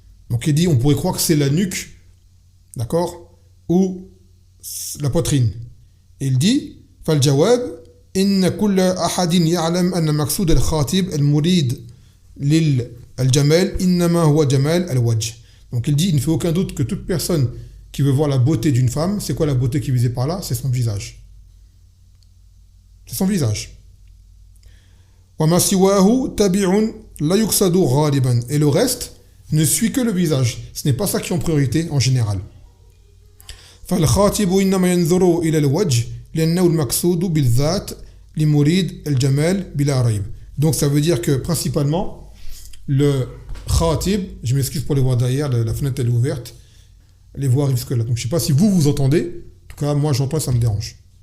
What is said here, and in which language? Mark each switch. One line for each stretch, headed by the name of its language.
French: Donc il dit, on pourrait croire que c'est la nuque, d'accord, ou la poitrine. Et il dit,
Arabic: fal jawab إن كل أحد يعلم أن مقصود الخاطب المريد للجمال إنما هو جمال الوجه.
French: Donc il dit, il ne fait aucun doute que toute personne qui veut voir la beauté d'une femme, c'est quoi la beauté qui est visée par là? C'est son visage. C'est son visage.
Arabic: وما سواه تبع لا يقصد غالبا.
French: Et le reste ne suit que le visage. Ce n'est pas ça qui est en priorité en général.
Arabic: فالخاطب إنما ينظر إلى الوجه لأنه المقصود بالذات لمريد الجمال بلا ريب.
French: Donc ça veut dire que principalement le khatib, je m'excuse pour les voix derrière, la fenêtre elle est ouverte, les voix arrivent jusque là. Donc je ne sais pas si vous entendez, en tout cas moi j'entends, ça me dérange.